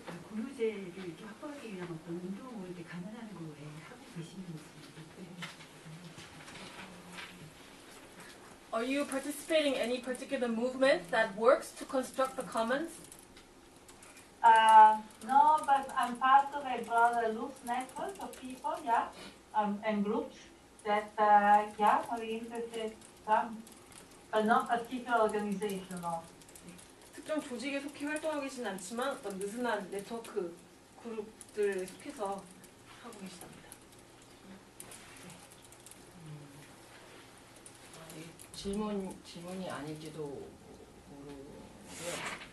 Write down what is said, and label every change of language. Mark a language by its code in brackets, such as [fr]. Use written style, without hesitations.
[ko] 공유제를 이렇게 확보하기 위한 어떤 운동을 이렇게 감안하는 거에 하고 계시는 있습니다. [en] Are you participating in any particular movement that works to construct the commons? No, but I'm part of a broader loose network of people, yeah, and groups that, yeah, are interested in some, but not particular organization, no. [ko] 특정 조직에 속해 활동하고 계시는 않지만 어떤 느슨한 네트워크 그룹들에 속해서 하고 계시답니다. 질문이 아닐지도 모르고요.